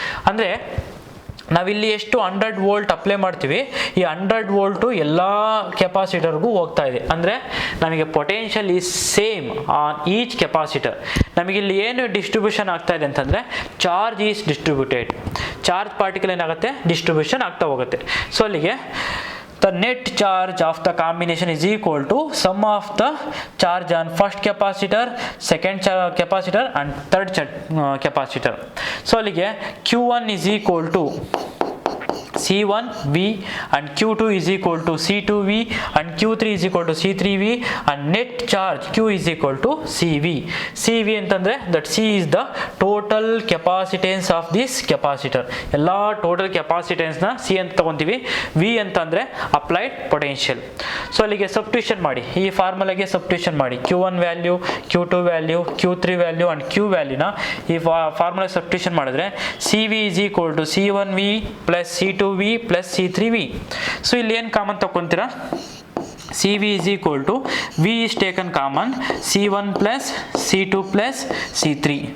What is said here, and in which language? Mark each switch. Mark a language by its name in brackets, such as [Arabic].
[Kannada] ಅಂದರೆ ನಾವಿಲ್ಲಿ ಎಷ್ಟು 100 ವೋಲ್ಟ್ ಅಪ್ಲೈ ಮಾಡ್ತೀವಿ, ಈ 100 ವೋಲ್ಟು ಎಲ್ಲ ಕೆಪಾಸಿಟರ್ಗೂ ಹೋಗ್ತಾ ಇದೆ. ಅಂದರೆ ನಮಗೆ [English] Potential is same on each capacitor. [Kannada] ನಮಗಿಲ್ಲಿ ಏನು ಡಿಸ್ಟ್ರಿಬ್ಯೂಷನ್ ಆಗ್ತಾ ಇದೆ ಅಂತಂದರೆ [English] Charge is distributed. [Kannada] Charge particle ಏನಾಗುತ್ತೆ? ಡಿಸ್ಟ್ರಿಬ್ಯೂಷನ್ ಆಗ್ತಾ ಹೋಗುತ್ತೆ. [English] so [Kannada] ಅಲ್ಲಿಗೆ [English] the net charge of the combination is equal to sum of the charge on first capacitor, second capacitor and third capacitor. So [Kannada] ಅಲ್ಲಿಗೆ [English] Q1 is equal to C1V and Q2 is equal to C2V and Q3 is equal to C3V and net charge Q is equal to CV. CV [Kannada] ಅಂತಂದ್ರೆ [English] that C is the total capacitance of this capacitor. [Kannada] ಎಲ್ಲ total ಕೆಪಾಸಿಟೆನ್ಸ್ನ C ಅಂತ ತಗೊಂತೀವಿ. V ಅಂತಂದ್ರೆ applied potential. So ಅಲ್ಲಿಗೆ substitution ಮಾಡಿ, ಈ ಫಾರ್ಮುಲಾಗೆ substitution ಮಾಡಿ. [English] Q1 value, Q2 value, Q3 value and Q ವ್ಯಾಲ್ಯೂನ ಈ formula substitution [Kannada] ಮಾಡಿದ್ರೆ [English] CV is equal to C1V plus C2V plus C3V. So [Kannada] ಇಲ್ಲಿ ಏನು common ತಗೊಂತೀರಾ? [English] CV is equal to V is taken common C1 plus C2 plus C3.